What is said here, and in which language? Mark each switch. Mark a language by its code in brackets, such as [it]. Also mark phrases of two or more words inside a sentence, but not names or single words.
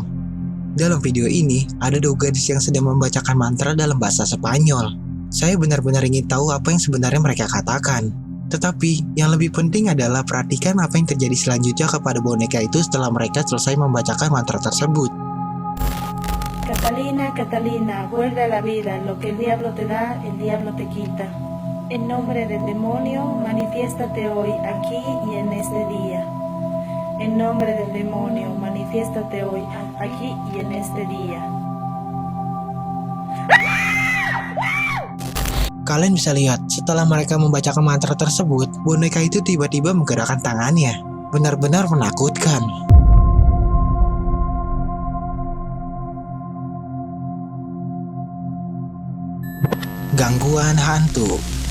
[id] Dalam video ini, ada dua gadis yang sedang membacakan mantra dalam bahasa Spanyol. Saya benar-benar ingin tahu apa yang sebenarnya mereka katakan. Tetapi, yang lebih penting adalah perhatikan apa yang terjadi selanjutnya kepada boneka itu setelah mereka selesai membacakan mantra tersebut. [es] Catalina, Catalina, vuelve a la vida, lo que el diablo te da, el diablo te quita. En nombre del demonio, manifiéstate hoy, aquí y en este día. En nombre del demonio, manifiéstate hoy, aquí y en este día. [id] Kalian bisa lihat, setelah mereka membacakan mantra tersebut, boneka itu tiba-tiba menggerakkan tangannya. Benar-benar menakutkan. Gangguan hantu.